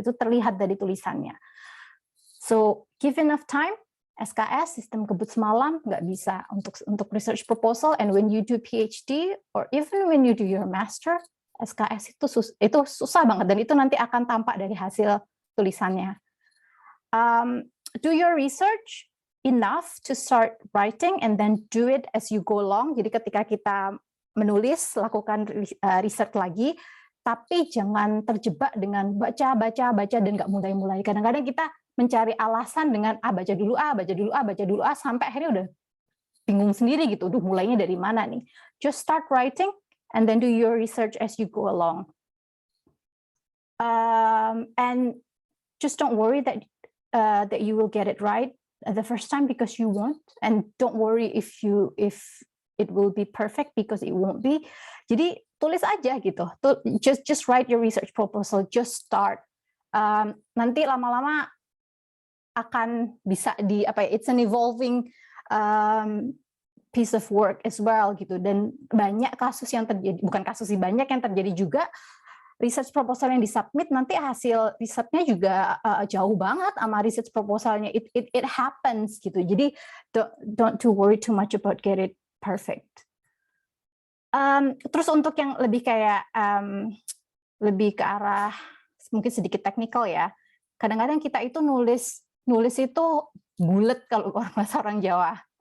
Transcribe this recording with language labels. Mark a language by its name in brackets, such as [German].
[Indonesian] Itu terlihat dari tulisannya. [English] So give enough time. [Indonesian] SKS, sistem kebut semalam, nggak bisa untuk research proposal. [English] And when you do PhD or even when you do your master, [Indonesian] SKS itu susah banget dan itu nanti akan tampak dari hasil tulisannya. [English] Do your research enough to start writing and then do it as you go along. [Indonesian] Jadi ketika kita menulis, lakukan research lagi, tapi jangan terjebak dengan baca dan nggak mulai-mulai. Kadang-kadang kita mencari alasan dengan baca dulu sampai akhirnya udah bingung sendiri gitu. Duh, mulainya dari mana nih? [English] Just start writing and then do your research as you go along. And just don't worry that you will get it right the first time because you won't, and don't worry if it will be perfect because it won't be. [Indonesian] Jadi tulis aja gitu. [English] Just write your research proposal. Just start. [Indonesian] Nanti lama-lama akan bisa [English] it's an evolving piece of work as well gitu. [Indonesian] Dan banyak kasus yang terjadi, bukan kasus sih, banyak yang terjadi juga. Research proposal yang disubmit nanti hasil risetnya juga jauh banget sama research proposalnya. [English] It happens gitu. Jadi don't to worry too much about get it perfect. [Indonesian] Terus untuk yang lebih kayak lebih ke arah mungkin sedikit teknikal ya. Kadang-kadang kita itu nulis itu bulet kalau bahasa orang Jawa.